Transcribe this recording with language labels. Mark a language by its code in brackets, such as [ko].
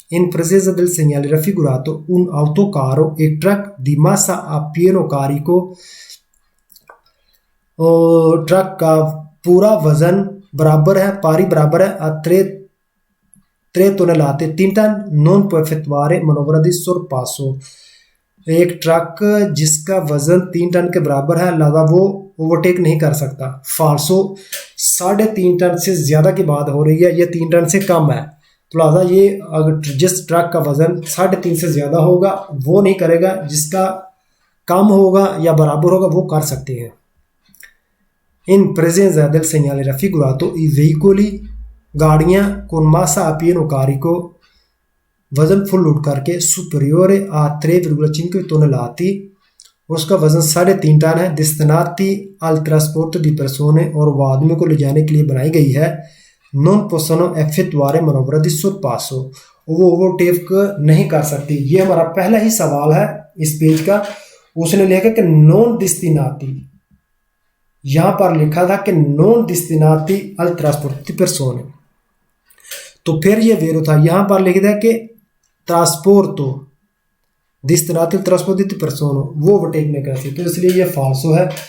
[it] In presenza del segnale raffigurato un autocarro e truck di massa a pieno carico, [hi] truck का पूरा वजन बराबर है, पारी बराबर है [it] tre tonnellate [hi] 3 ton, [it] non può effettuare manovra di sorpasso, [hi] एक ट्रक जिसका वजन 3 टन के बराबर है लिहाजा वो ओवरटेक नहीं कर सकता। फाल्सो 3.5 टन से ज़्यादा की बात हो रही है, ये 3 टन से कम है, तो लिहाजा ये अगर जिस ट्रक का वजन 3.5 से ज़्यादा होगा वो नहीं करेगा, जिसका कम होगा या बराबर होगा वो कर सकते हैं। [it] In presenza del segnale raffigurato i veicoli, गाड़ियाँ con massa a pieno carico, [hi] वजन फुल लोड करके [it] superiore a 3,5 tonnellate, [hi] उसका वजन 3.5 टन है, [it] destinati al trasporto di persone, [hi] और वो आदमी को ले जाने के लिए बनाई गई है, [it] non possono effettuare manovra di sorpasso, [hi] वो ओवरटेक नहीं कर सकती। ये हमारा पहला ही सवाल है इस पेज का। उसने लिखा कि [it] non destinati, [hi] यहाँ पर लिखा था कि [it] non destinati al trasporto di persone, [hi] तो फिर ये वेरो था, यहाँ पर लिख दिया कि ट्रांसपोर्टो [it] destinati al trasporto di persone, [hi] वो ओवरटेक नहीं कर सकती, तो इसलिए ये फाल्सो है,